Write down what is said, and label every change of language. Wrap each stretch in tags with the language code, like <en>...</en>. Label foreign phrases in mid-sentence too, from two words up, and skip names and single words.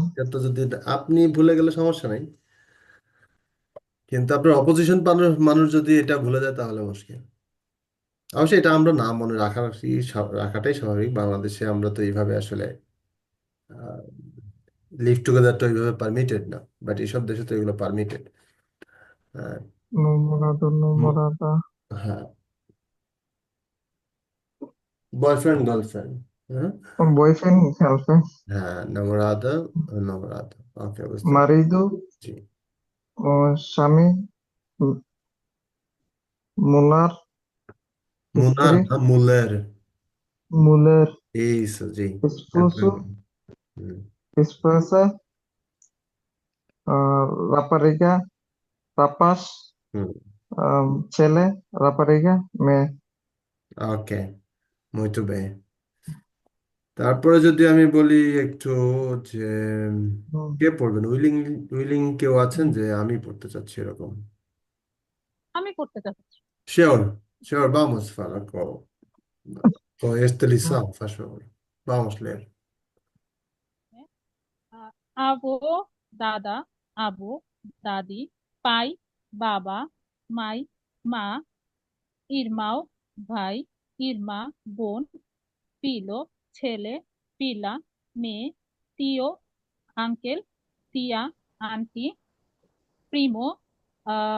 <bn>এটা তো যদি আপনি ভুলে গেলে সমস্যা নাই, কিন্তু আপনার অপোজিশন মানুষ মানুষ যদি এটা ভুলে যায় তাহলে মুশকিল। অবশ্যই এটা আমরা না মনে রাখাটাই স্বাভাবিক। বাংলাদেশে আমরা তো এইভাবে আসলে</bn> <en>live together</en> <bn>তো এইভাবে পারমিটেড না, বাট এইসব দেশে তো এগুলো পারমিটেড।</bn> <pt>namorado, namorada,</pt> <en>হ্যাঁ, boyfriend girlfriend. হ্যাঁ, boyfriend, girlfriend,</en> <bn>হ্যাঁ,</bn> <pt>namorada, namorada.</pt> <bn>ওকে, বুঝতে</bn> <pt>marido,</pt> <bn>পারছি। স্বামী, মুলার, মুনার স্ত্রী, না মুলের।</bn> <pt>muller,</pt> <bn>এই জি,</bn> <pt>esposo,</pt> <bn>একদম। হুম,</bn> <pt>esposa, rapariga, rapaz, হুম,</pt> <bn>ছেলে, rapariga, মেয়ে। ওকে,</bn> <pt>muito bem।</pt> <bn>তারপরে যদি আমি বলি একটু যে হুম, কে পড়বেন,</bn> <en>willing willing</en> <bn>কেউ আছেন হুম, যে আমি পড়তে চাচ্ছি এরকম? আমি করতে চাচ্ছি।</bn> <en>sure, sure,</en> <pt>vamos falar com esta হুম, lição, faz favor, vamos ler।</pt> <bn>আহ, আবো, দাদা, আবু, দাদি, পাই, বাবা, মাই, মা, ইরমাও, ভাই, ইরমা, বোন, পিলো, ছেলে, পিলা, মেয়ে, তিও, আঙ্কেল, তিয়া, আন্টি, প্রিমো, আহ</bn>